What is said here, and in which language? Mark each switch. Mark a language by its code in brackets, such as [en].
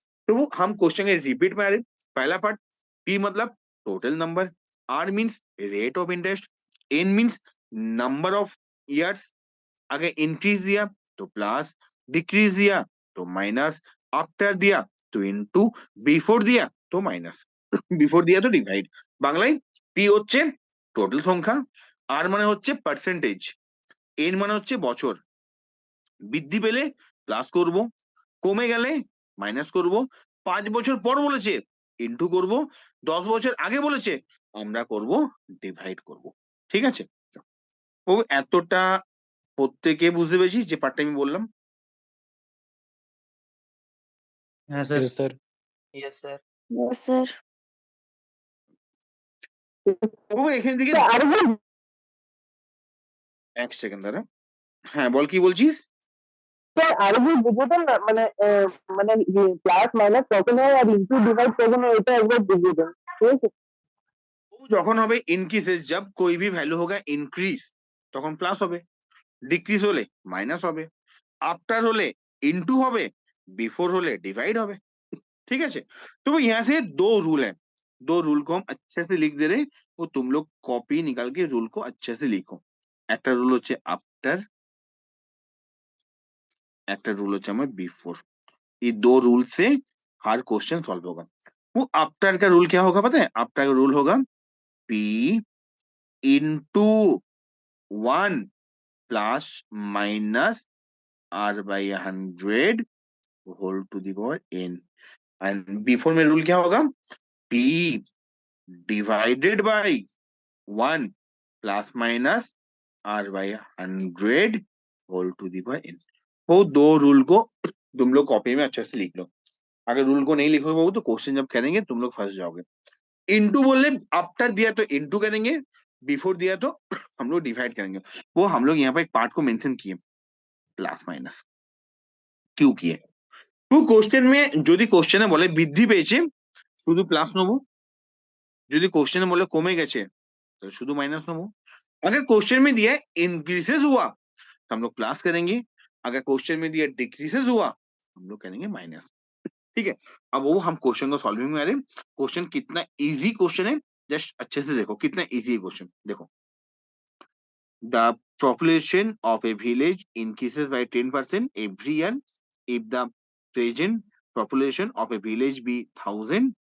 [hi] तो वो हम क्वेश्चन के रिपीट में आ रहे। पहला पार्ट, पी मतलब total number, [en] R means rate of interest, N means number of years. [hi] अगर इंक्रीज दिया तो प्लस, डिक्रीज दिया तो माइनस, आफ्टर दिया तो इनटू, बिफोर दिया तो माइनस, बिफोर दिया तो डिवाइड। [bn] বাংলায় পি হচ্ছে টোটাল সংখ্যা, আর মানে হচ্ছে পার্সেন্টেজ, এন মানে হচ্ছে বছর। বৃদ্ধি পেলে প্লাস করব, কমে গেলে মাইনাস করব। 5 বছর পর বলেছে ইনটু করব, 10 বছর আগে বলেছে আমরা করব ডিভাইড করব। ঠিক আছে? ও এতটা প্রত্যেকে বুঝতে পেরেছিস যে পার্টটা আমি বললাম? [hi] हाँ sir. [en] Yes sir. Yes sir. Yes sir. [bn] ও এখান থেকে এক সেকেন্ড দাঁড়া। হ্যাঁ বল, কি বলছিস? স্যার আরো যে বুঝতেন না, মানে মানে প্লাস মাইনাস কখন হয় আর ইনটু ডিভাইড কখন হয়, এটা একবার বুঝিয়ে দেন, ঠিক আছে? ও যখন হবে ইনক্রিজেস, [hi] जब कोई भी वैल्यू होगा इंक्रीज [bn] তখন প্লাস হবে, ডিক্রিজ হলে মাইনাস হবে, आफ्टर होले इनटू হবে, बिफोर होले डिवाइड হবে। [hi] ठीक है? तो यहाँ से 2 रूल है, 2 रूल को हम अच्छे से लिख दे रहे। वो तुम लोग कॉपी निकाल के रूल को अच्छे से लिखो। [bn] একটা রুল হচ্ছে आफ्टर, একটা রুল হচ্ছে আমার बिफोर। [hi] ये 2 रूल से हर क्वेश्चन सॉल्व होगा। वो आफ्टर का रूल क्या होगा पता है? आफ्टर का रूल होगा P into 1 plus minus R by 100 whole to the power n। And before में रूल क्या होगा? P divided by 1 plus minus R by 100 whole to the power n। वो 2 रूल को तुम लोग कॉपी में अच्छे से लिख लो। अगर रूल को नहीं लिखोगे बाबू तो क्वेश्चन जब करेंगे तुम लोग फंस जाओगे। इनटू बोलने आफ्टर दिया तो इनटू करेंगे, बिफोर दिया तो हम लोग डिवाइड करेंगे। वो हम लोग यहाँ पे एक पार्ट को मेंशन किए, प्लस माइनस क्यों किए? तो क्वेश्चन में [bn] যদি কোশ্চেনে বলে বৃদ্ধি পেয়েছে শুধু প্লাস নেব, যদি কোশ্চেনে বলে কমে গেছে तो শুধু माइनस নেব। [hi] अगर क्वेश्चन में दिया इंक्रीजेस हुआ तो हम लोग प्लस करेंगे, अगर क्वेश्चन में दिया डिक्रीजेस हुआ हम लोग करेंगे माइनस। ठीक है? अब वो हम क्वेश्चन को सॉल्विंग में आ रहे। क्वेश्चन कितना इजी क्वेश्चन है, जस्ट अच्छे से देखो कितना इजी है क्वेश्चन। [en] देखो, the population of a village increases by 10% every year if the present population of a village be 1000,